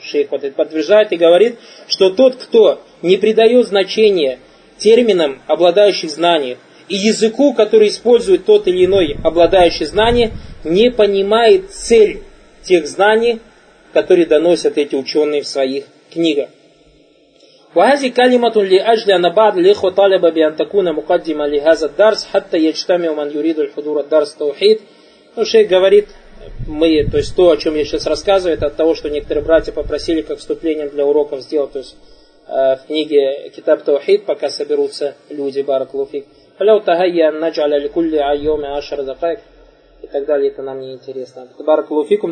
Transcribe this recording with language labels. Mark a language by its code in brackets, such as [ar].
[ru] Шейх вот это подтверждает и говорит, что тот, кто не придает значения терминам, обладающим знанием, и языку, который использует тот или иной обладающий знанием, не понимает цель тех знаний, которые доносят эти ученые в своих книгах. [ar] وهذه كلمة لأجل أن بعض الإخوة طالب بأن تكون مقدمة لهذا الدرس حتى يجتمع من يريد الحضور الدرس توحيد. [ru] Ну, шейх говорит, мы, то есть то, о чем я сейчас рассказываю, это от того, что некоторые братья попросили как вступление для уроков сделать, то есть в книге Китаб Таухид, пока соберутся люди, баракулуфик. [ar] فلو تهيا نجعل لكل يوم عشر دقائق [ru] и так далее, это нам не интересно. [ar] Баракулуфикум.